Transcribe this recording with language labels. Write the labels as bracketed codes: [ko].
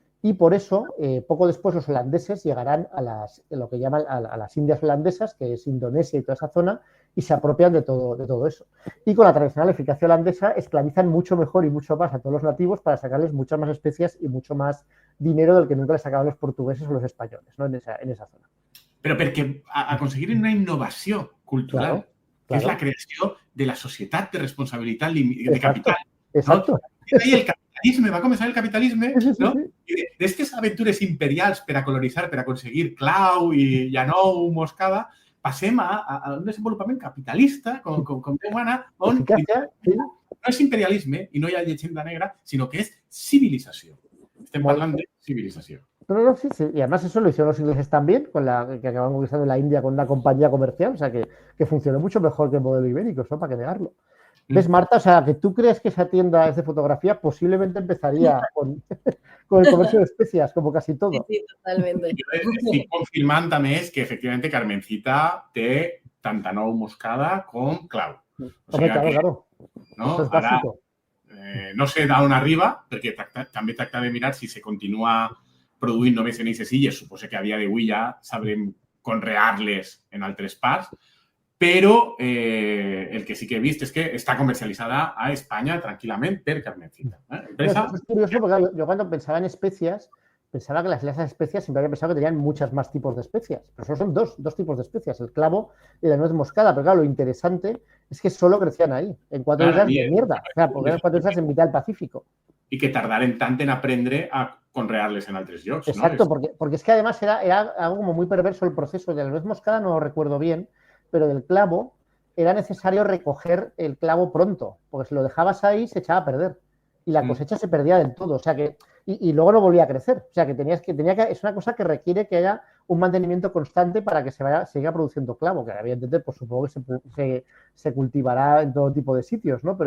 [es] Y por eso, poco después, los holandeses llegarán a lo que llaman a las Indias holandesas, que es Indonesia y toda esa zona, y se apropian de todo eso. Y con la tradicional eficacia holandesa esclavizan mucho mejor y mucho más a todos los nativos para sacarles muchas más especias y mucho más dinero del que nunca les sacaban los portugueses o los españoles, ¿no? en esa zona. [ca] Pero perquè a conseguir una innovació cultural, [es] claro. [ca] que és la creació de la societat de responsabilitat de capital. [es] Exacto. [ca] No? Ahí el capitalisme, va començar el capitalisme, no? Sí. I d'aquestes aventures imperials per a colonitzar, per a aconseguir clau i llanou, moscada, passem a un desenvolupament capitalista, com Déu mana, on no és imperialisme i no hi ha llegenda negra, sinó que és civilització. Estem parlant de civilització. No, sí. [es] Y además eso lo hicieron los ingleses también, que acabaron conquistando la India con una compañía comercial, o sea, que funcionó mucho mejor que el modelo ibérico, eso para qué negarlo. ¿Ves, Marta? O sea, que tú crees que esa tienda de fotografía posiblemente empezaría con el comercio de especias, como casi todo. Sí, totalmente. [ca] Jo estic confirmant, a més, que efectivament Carmencita té tant nou moscada com clau. O sigui, [es] claro. No? Eso es [ca] Ara, [es] básico. [ca] no sé d'on arriba, perquè també tracta de mirar si se continua produint només en aquestes illes. Suposo que a dia d'avui ja sabrem conrear-les en altres parts, però el que sí que he vist és que està comercialitzada a Espanya tranquil·lament per Carmencita. [es] Es curioso porque yo cuando pensaba en especias, pensaba que las especias siempre había pensado que tenían muchas más tipos de especias. Pero solo son dos tipos de especias, el clavo y la nuez moscada. Pero claro, lo interesante es que solo crecían ahí, en 4 islas de mierda. O sea, porque eran 4 islas en mitad del Pacífico. [ca] I que tardaren tant en aprendre a conrear-les en altres llocs. [es] Exacto, porque es que además era algo como muy perverso el proceso. De la nuez moscada no lo recuerdo bien, pero del clavo era necesario recoger el clavo pronto, porque si lo dejabas ahí se echaba a perder y la cosecha se perdía del todo, o sea que y luego no volvía a crecer, o sea que es una cosa que requiere que haya un mantenimiento constante para que se siga produciendo clavo, que evidentemente pues supongo que se cultivará en todo tipo de sitios, ¿no?